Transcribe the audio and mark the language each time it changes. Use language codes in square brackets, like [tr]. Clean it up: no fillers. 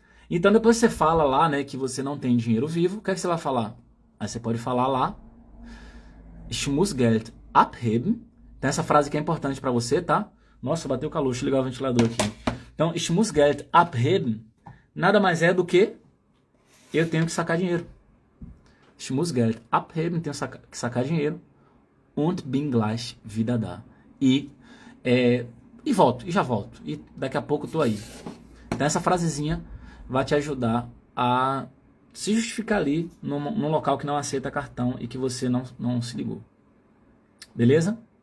[pt] Então depois você fala lá, né, que você não tem dinheiro vivo. O que é que você vai falar? Aí você pode falar lá. [de] Ich muss Geld abheben. [pt] Tem essa frase que é importante para você, tá? Nossa, bateu o calor. Deixa eu ligar o ventilador aqui. Então, [de] ich muss Geld abheben [pt] nada mais é do que eu tenho que sacar dinheiro. [de] Ich muss Geld abheben, [pt] tenho que sacar dinheiro. [de] Und bin gleich wieder da. [pt] E volto, e já volto. E daqui a pouco eu tô aí. Então essa frasezinha vai te ajudar a se justificar ali num local que não aceita cartão e que você não se ligou. Beleza?